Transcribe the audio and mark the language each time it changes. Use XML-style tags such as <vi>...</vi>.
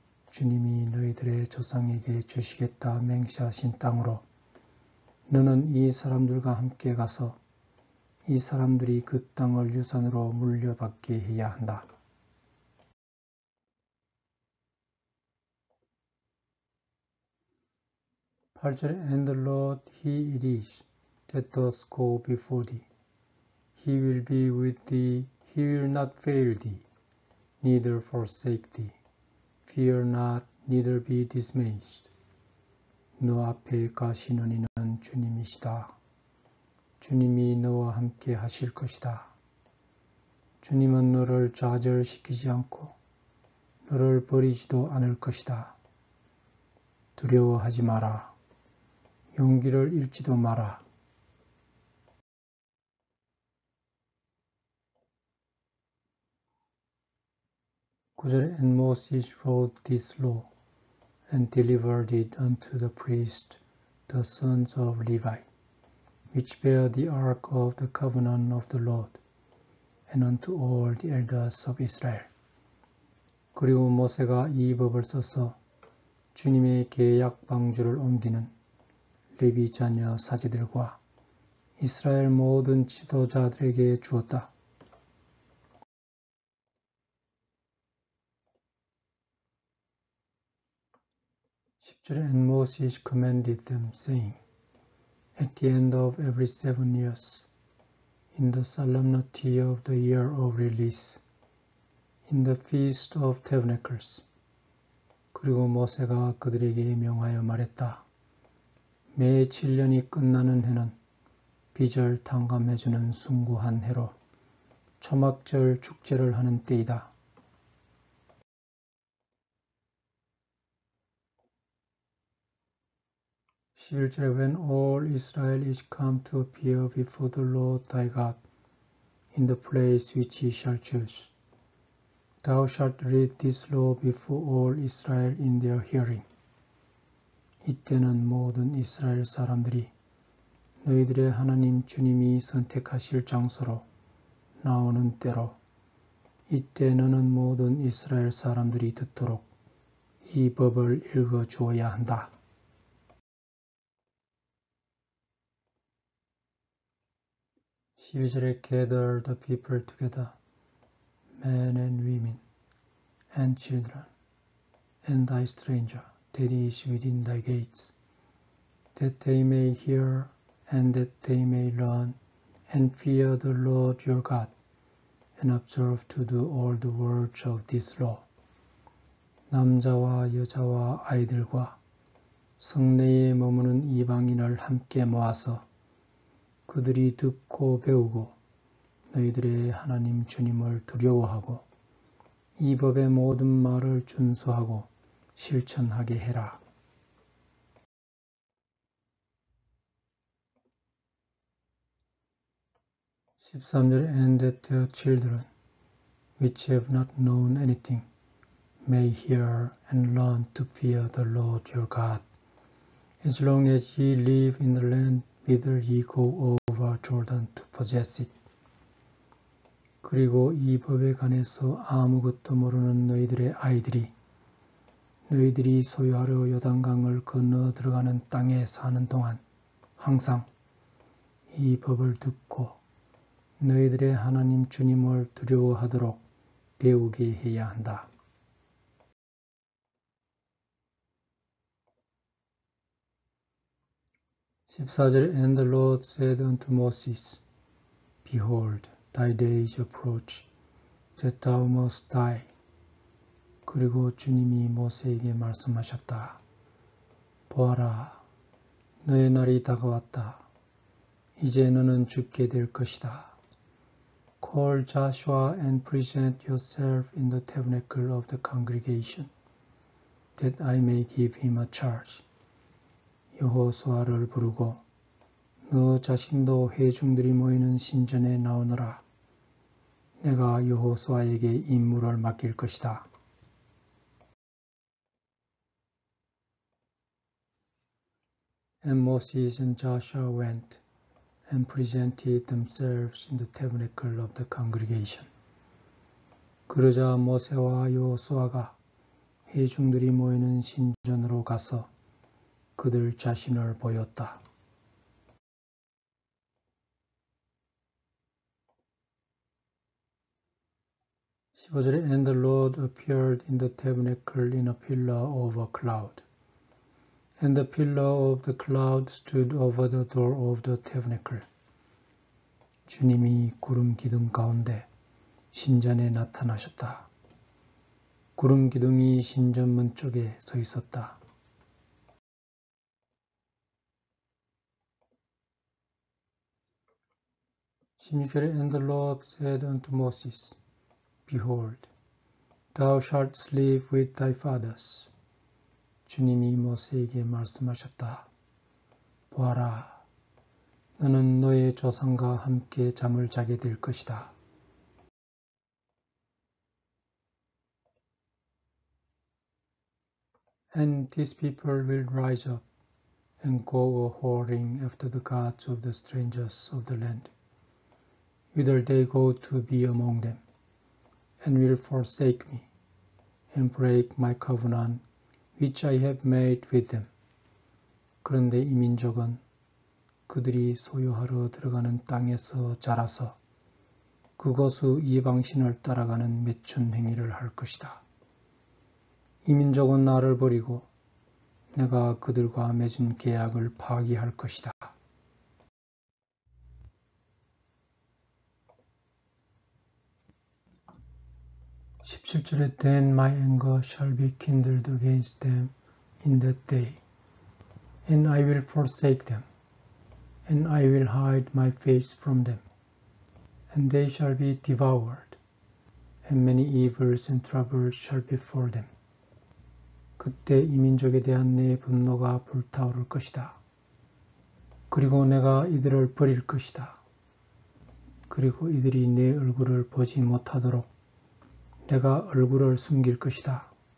<ko>주님이 너희들의 조상에게 주시겠다 맹세하신 땅으로 너는 이 사람들과 함께 가서 이 사람들이 그 땅을 유산으로 물려받게 해야 한다. 8절에</ko> <en>And the Lord he it is that doth go before thee. He will be with thee, he will not fail thee, neither forsake thee. Fear not, neither be dismayed.</en> <ko>너 앞에 가시는 이는 주님이시다. 주님이 너와 함께 하실 것이다. 주님은 너를 좌절시키지 않고 너를 버리지도 않을 것이다. 두려워하지 마라. 용기를 잃지도 마라.</ko> <en>And Moses wrote this law and delivered it unto the priests, the sons of Levi, which bear the ark of the covenant of the Lord, and unto all the elders of Israel.</en> <ko>그리고 모세가 이 법을 써서 주님의 계약 방주를 옮기는 레위 자녀 사제들과 이스라엘 모든 지도자들에게 주었다. 10절에</ko> <en>And Moses commanded them, saying, At the end of every 7 years, in the solemnity of the year of release, in the feast of tabernacles.</en> <ko>그리고 모세가 그들에게 명하여 말했다. 매 7년이 끝나는 해는 비절 탕감해주는 숭고한 해로 초막절 축제를 하는 때이다. 11절에</ko> <en>When all Israel is come to appear before the Lord thy God in the place which he shall choose, thou shalt read this law before all Israel in their hearing.</en> <ko>이때는 모든 이스라엘 사람들이 너희들의 하나님 주님이 선택하실 장소로 나오는 때로 이때 너는 모든 이스라엘 사람들이 듣도록 이 법을 읽어 주어야 한다. 12절에</ko> <en>Gather the people together, men and women, and children, and thy stranger that is within thy gates, that they may hear and that they may learn and fear the Lord your God, and observe to do all the words of this law.</en> <ko>남자와 여자와 아이들과 성내에 머무는 이방인을 함께 모아서 그들이 듣고 배우고 너희들의 하나님 주님을 두려워하고 이 법의 모든 말을 준수하고 실천하게 해라. 13절에</ko> <en>And that their children, which have not known anything, may hear and learn to fear the Lord your God, as long as ye live in the land whither ye go over Jordan to possess it.</en> <ko>그리고 이 법에 관해서 아무것도 모르는 너희들의 아이들이 너희들이 소유하려 요단강을 건너 들어가는 땅에 사는 동안 항상 이 법을 듣고 너희들의 하나님 주님을 두려워하도록 배우게 해야 한다. 14절에</ko> <en>And the Lord said unto Moses, Behold, thy days approach, that thou must die.</en> <ko>그리고 주님이 모세에게 말씀하셨다. 보아라, 너의 날이 다가왔다. 이제 너는 죽게 될 것이다.</ko> <en>Call Joshua and present yourself in the tabernacle of the congregation, that I may give him a charge.</en> <ko>여호수아를 부르고 너 자신도 회중들이 모이는 신전에 나오너라. 내가 여호수아에게 임무를 맡길 것이다.</ko> <en>And Moses and Joshua went and presented themselves in the tabernacle of the congregation.</en> <ko>그러자 모세와 여호수아가 회중들이 모이는 신전으로 가서 그들 자신을 보였다. 15절에</ko> <en>And the Lord appeared in the tabernacle in a pillar of a cloud. And the pillar of the cloud stood over the door of the tabernacle.</en> <ko>주님이 구름 기둥 가운데 신전에 나타나셨다. 구름 기둥이 신전문 쪽에 서 있었다. 16절에</ko> <en>And the Lord said unto Moses, Behold, thou shalt sleep with thy fathers.</en> <ko>주님이 모세에게 말씀하셨다. 보아라, 너는 너의 조상과 함께 잠을 자게 될 것이다.</ko> <en>And these people will rise up and go a-whoring after the gods of the strangers of the land, whither they go to be among them, and will forsake me, and break my covenant which I have made with them.</en> <ko>그런데 이 민족은 그들이 소유하러 들어가는 땅에서 자라서 그곳의 이방신을 따라가는 매춘 행위를 할 것이다. 이 민족은 나를 버리고 내가 그들과 맺은 계약을 파기할 것이다. 17절에</ko> <en>Then my anger shall be kindled against them in that day, and I will forsake them, and I will hide my face from them, and they shall be devoured, and many evils and troubles shall befall them.</en> <ko>그때 이 민족에 대한 내 분노가 불타오를 것이다. 그리고 내가 이들을 버릴 것이다. 그리고 이들이 내 얼굴을 보지 못하도록 내가 얼굴을 숨길 것이다.</ko>